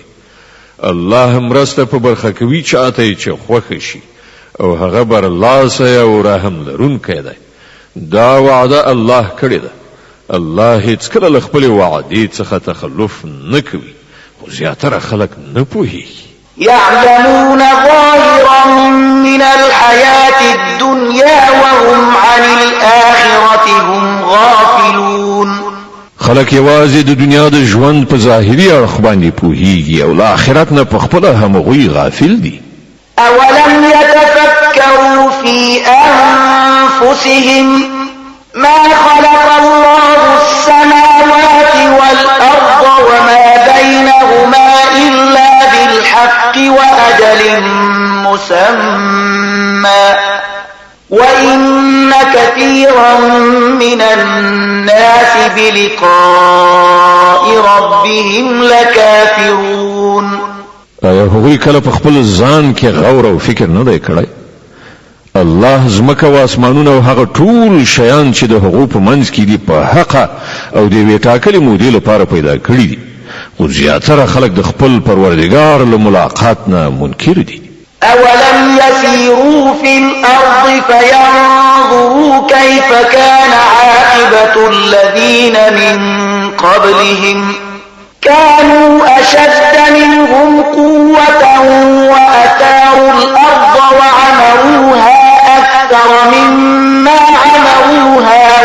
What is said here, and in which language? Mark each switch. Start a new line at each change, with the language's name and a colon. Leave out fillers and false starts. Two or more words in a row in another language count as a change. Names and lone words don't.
Pashto: الله مرسته په برخه کوي چاته چې خوښ شي او هغه برلاسه او رحم لرونکی دی. دا وعده الله کړې ده. الله هیڅ کله له خپل وعدې څخه تخلف نه کوي، خو زیاتره خلک نه پوهیږي.
Arabic: يعلمون ظاهرا من الحياة الدنيا وهم عن الآخرة هم غافلون.
Pashto: خلک یوازې د دنیا د ژوند په ظاهري اړخ باندې پوهیږي او له آخرت نه په خپله همغوی غافل دي.
Arabic: أولم يتفكروا في أنفسهم ما خلق الله السماوات والأرض وما بينهما إلا بالحق وأجل مسمى وإن كثيرا من الناس بلقاء ربهم لكافرون.
Pashto: ایا هغوی کله په خپل ځان کې غور او فکر نه دی کړی؟ الله زمکه و اسمانونه او هغه ټول شیان چې د هغو په منځ کې دي په حق او د یوې ټاکلې مودې لپاره پیدا کړي دي، خو زیاتره خلک د خپل پروردګار له ملاقات نه منکر دي.
Arabic: أولم يسيروا في الأرض فينظروا كيف كان عاقبة الذين من قبلهم كانوا أشد منهم قوة وأثاروا الأرض وعمروها أكثر مما عمروها